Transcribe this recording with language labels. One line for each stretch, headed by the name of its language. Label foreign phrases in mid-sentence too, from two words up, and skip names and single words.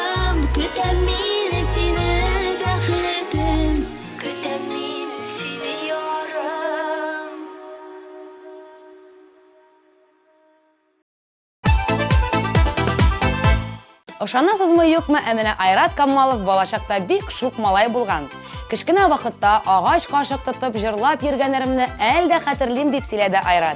Tatar: yarım Kütem meni seni rahmetim Kütem meni seni yarım Ышанасызмы юкмы, әменә Айрат Камалов балачакта бик шук малай булган. Кечкенә вакытта агач кашык тотып җырлап йөргәннәремне әлдә хәтерлим дип сөйләде Айрат.